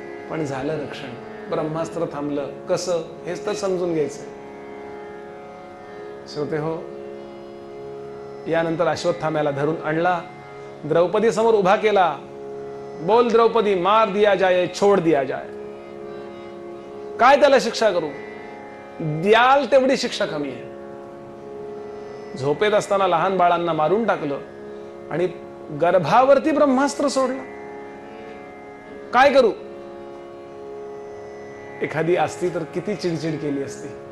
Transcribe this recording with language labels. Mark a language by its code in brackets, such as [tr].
[mr] पण झालं रक्षण. ब्रह्मास्त्र थांबलं. कसं हेच तर समजून घ्यायचं. श्रोते हो, यानंतर अश्वत्थाम्याला धरून आणला, द्रौपदी समोर उभा केला. [hi] बोल द्रौपदी, मार दिया जाए छोड़ दिया जाए. [mr] काय त्याला शिक्षा करू? द्याल तेवढी शिक्षा कमी आहे. झोपेत असताना लहान बाळांना मारून टाकलं आणि गर्भावरती ब्रह्मास्त्र सोडलं. काय करू? एखादी असती तर किती चिडचिड केली असती.